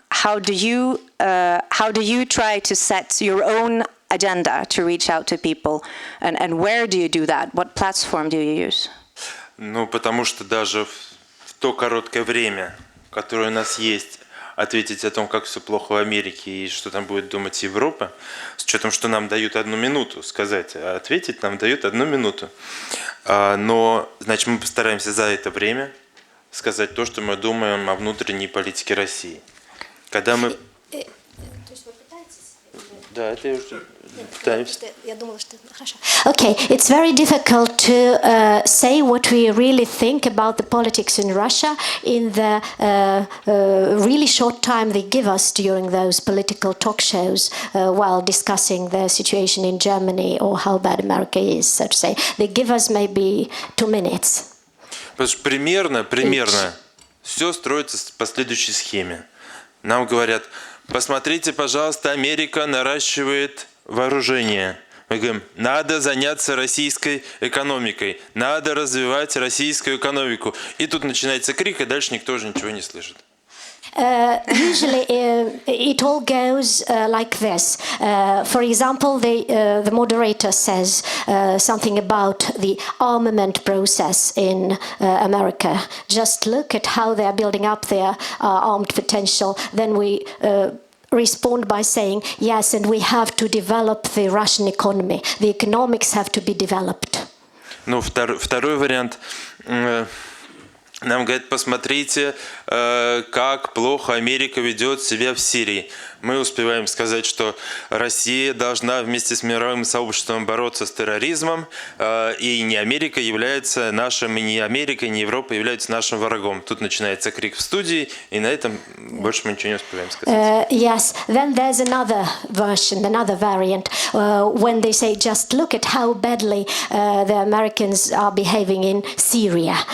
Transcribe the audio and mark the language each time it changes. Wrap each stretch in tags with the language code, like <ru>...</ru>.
<en>How do you try to set your own agenda to reach out to people, and where do you do that? What platform do you use?</en> <ru>Ну, потому что даже в то короткое время, которое у нас есть, ответить о том, как все плохо в Америке и что там будет думать Европа, с учетом, что нам дают 1 минуту сказать, а ответить нам дают 1 минуту. Но, значит, мы постараемся за это время сказать то, что мы думаем о внутренней политике России. Когда мы... Да, это я уже пытаюсь.</ru> <en>Okay, it's very difficult to say what we really think about the politics in Russia in the really short time they give us during those political talk shows while discussing the situation in Germany or how bad America is, so to say. They give us maybe 2 minutes.</en> <ru>Потому что примерно все строится по следующей схеме. Нам говорят, посмотрите, пожалуйста, Америка наращивает вооружение. Мы говорим, надо заняться российской экономикой, надо развивать российскую экономику. И тут начинается крик, и дальше никто уже ничего не слышит.</ru> <en>Usually it all goes like this. For example, the moderator says something about the armament process in America. Just look at how they are building up their armed potential. Then we respond by saying, yes, and we have to develop the Russian economy. The economics have to be developed.</en> <ru>Ну, второй вариант. Нам говорят, посмотрите, как плохо Америка ведет себя в Сирии. Мы успеваем сказать, что Россия должна вместе с мировым сообществом бороться с терроризмом, и не Америка является нашим, и не Америка, и не Европа являются нашим врагом. Тут начинается крик в студии, и на этом больше мы ничего не успеваем сказать.</ru> <en>Yes, then there's another version, another variant, when they say, just look at how badly the Americans are behaving in Syria.</en>